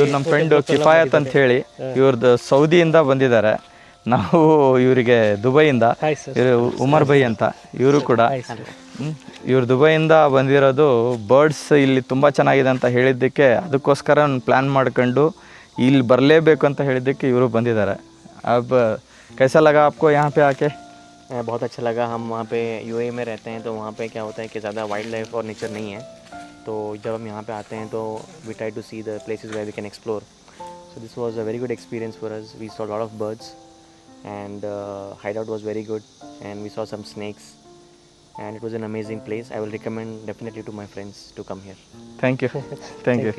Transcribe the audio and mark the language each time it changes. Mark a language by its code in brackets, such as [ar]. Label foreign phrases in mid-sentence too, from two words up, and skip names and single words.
[kn] ಇವ್ರು ನಮ್ಮ ಫ್ರೆಂಡು ಕಿಫಾಯತ್ ಅಂತ ಹೇಳಿ, ಇವ್ರದ್ದು ಸೌದಿಯಿಂದ ಬಂದಿದ್ದಾರೆ. ನಾವು ಇವರಿಗೆ ದುಬೈಯಿಂದ, ಇವರು ಉಮರ್ ಬೈ ಅಂತ ಇವರು ಕೂಡ. ಇವ್ರು ದುಬೈಯಿಂದ ಬಂದಿರೋದು ಬರ್ಡ್ಸ್ ಇಲ್ಲಿ ತುಂಬ ಚೆನ್ನಾಗಿದೆ ಅಂತ ಹೇಳಿದ್ದಕ್ಕೆ, ಅದಕ್ಕೋಸ್ಕರ ಪ್ಲ್ಯಾನ್ ಮಾಡ್ಕೊಂಡು ಇಲ್ಲಿ ಬರಲೇಬೇಕು ಅಂತ ಹೇಳಿದ್ದಕ್ಕೆ ಇವರು ಬಂದಿದ್ದಾರೆ. [hi] अब कैसा लगा आपको यहाँ पे आके? बहुत अच्छा लगा. हम वहाँ पे यूएई में रहते हैं, तो वहाँ पे क्या होता है कि ज़्यादा [en] wild life [hi] और नेचर नहीं है. तो जब हम यहाँ पे आते हैं तो [en] we try to see the places where we can explore. So this was a very good experience for us. We saw a lot of birds and hideout was very good, and we saw some snakes, and it was an amazing place. I will recommend definitely to my friends to come here. Thank you. Thank you.